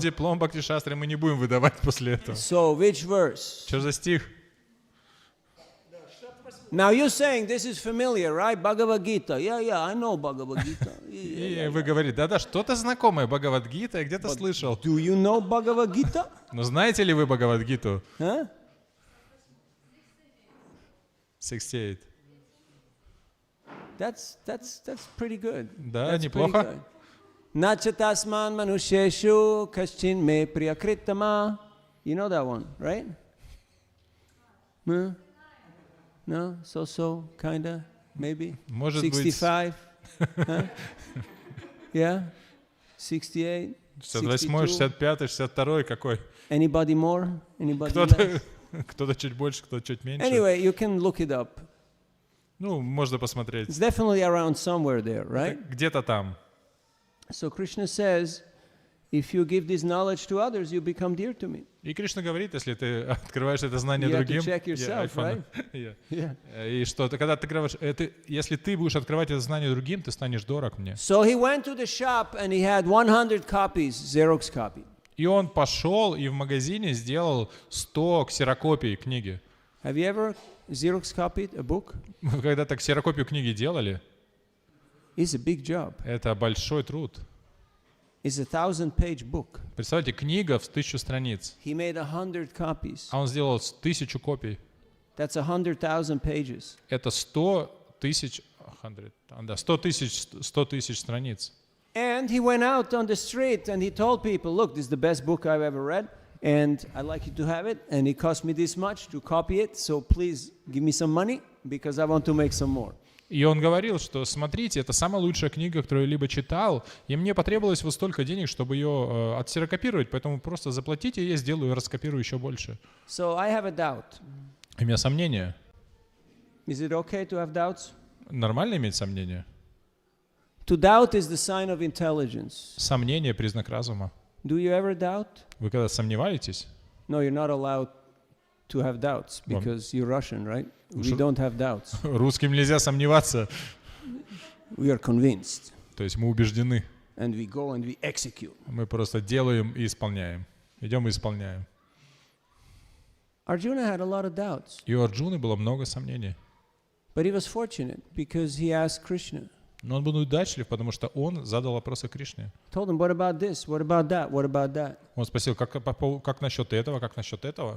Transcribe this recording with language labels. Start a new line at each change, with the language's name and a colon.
Russian: диплом Бхакти-шастры мы не будем выдавать после этого.
English: so which verse?
Russian: Что за стих?
English: Now you're saying this is familiar, right? Bhagavad Gita. Yeah, I know Bhagavad Gita.
Russian: И вы говорите: да-да, что-то знакомое Бхагавад-гита, я где-то слышал.
English: Do you know Bhagavad Gita?
Russian: Но знаете ли вы Бхагавад-гиту? Huh? 68.
English: That's pretty good.
Russian: Да,
English: That's pretty
Russian: неплохо.
English: good.
Sanskrit: Nacha tasman manusheshu kaschin me priyakritama.
English: You know that one, right? Huh? No? So, kinda, maybe?
Russian: Может быть.
English: 65? Huh? Yeah? 68?
Russian: 68, 65, 62, какой?
English: Anybody more? Anybody less?
Russian: Кто-то чуть больше, кто-то чуть меньше.
English: Anyway, you can look it up.
Russian: Ну, можно посмотреть.
English: It's definitely around somewhere there, right?
Russian: Где-то там.
English: So Krishna says, if you give this knowledge to others, you become dear to me.
Russian: И Кришна говорит, если ты открываешь это знание
English: You have to
Russian: другим,
English: check yourself, right?
Russian: И что ты, когда ты открываешь, если ты будешь открывать это знание другим, ты станешь дорог мне.
English: So he went to the shop and he had 100 copies, Xerox copy.
Russian: И он пошел и в магазине сделал 100 ксерокопий книги.
English: Have you ever Xerox copied a book?
Russian: Вы когда-то ксерокопию книги делали?
English: It's a big job.
Russian: Это большой труд.
English: It's a 1000-page book.
Russian: Представьте, книга в 1000 страниц.
English: He made 100 copies.
Russian: А он сделал 1000 копий.
English: That's 100,000 pages.
Russian: Это 100 тысяч страниц.
English: And he went out on the street and he told people, look, this is the best book I've ever read, and I'd like you to have it, and it cost me this much to copy it, so please give me some money, because I want to make some more.
Russian: И он говорил, что смотрите, это самая лучшая книга, которую я либо читал, и мне потребовалось вот столько денег, чтобы ее отсерокопировать, поэтому просто заплатите, и я сделаю и раскопирую еще больше.
English: So I have a doubt.
Russian: У меня сомнения.
English: Is it okay to have doubts?
Russian: Нормально иметь сомнения?
English: To doubt is the sign of intelligence.
Russian: Сомнение — признак разума.
English: Do you ever doubt?
Russian: Вы когда сомневаетесь?
English: No, you're not allowed to have doubts because you're Russian, right? We don't have doubts.
Russian: Русским нельзя сомневаться.
English: We are convinced.
Russian: То есть мы убеждены.
English: And we go and we execute.
Russian: Мы просто делаем и исполняем. Идем и исполняем.
English: Arjuna had a lot of doubts.
Russian: И у Арджуны было много сомнений.
English: But he was fortunate because he asked Krishna.
Russian: Но он был удачлив, потому что он задал вопросы Кришне.
English: Told him, what about this? What about that? What about that?
Russian: Он спросил, как насчет этого, как насчет этого?